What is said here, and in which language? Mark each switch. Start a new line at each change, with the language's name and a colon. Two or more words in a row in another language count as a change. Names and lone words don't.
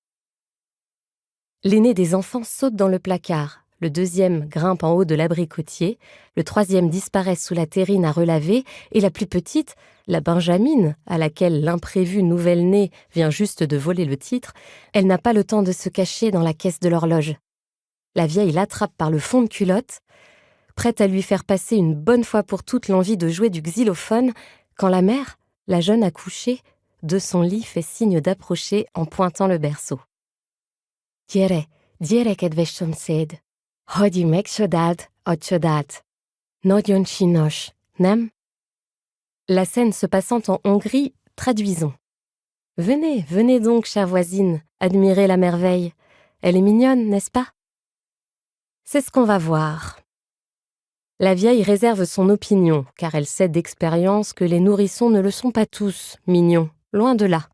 French: L'aîné des enfants saute dans le placard, le deuxième grimpe en haut de l'abricotier, le troisième disparaît sous la terrine à relaver, et la plus petite, la Benjamine, à laquelle l'imprévue nouvelle-née vient juste de voler le titre, elle n'a pas le temps de se cacher dans la caisse de l'horloge. La vieille l'attrape par le fond de culotte, prête à lui faire passer une bonne fois pour toutes l'envie de jouer du xylophone, quand la mère, la jeune accouchée, de son lit fait signe d'approcher en pointant le berceau.
Hungarian: « Gyere, kedves szomszéd, hogy megcsodáld a csodát. Nagyon csinos, nem ?»
French: La scène se passant en Hongrie, traduisons. « Venez, venez donc, chère voisine, admirer la merveille. Elle est mignonne, n'est-ce pas ?» C'est ce qu'on va voir. La vieille réserve son opinion, car elle sait d'expérience que les nourrissons ne le sont pas tous mignons, loin de là.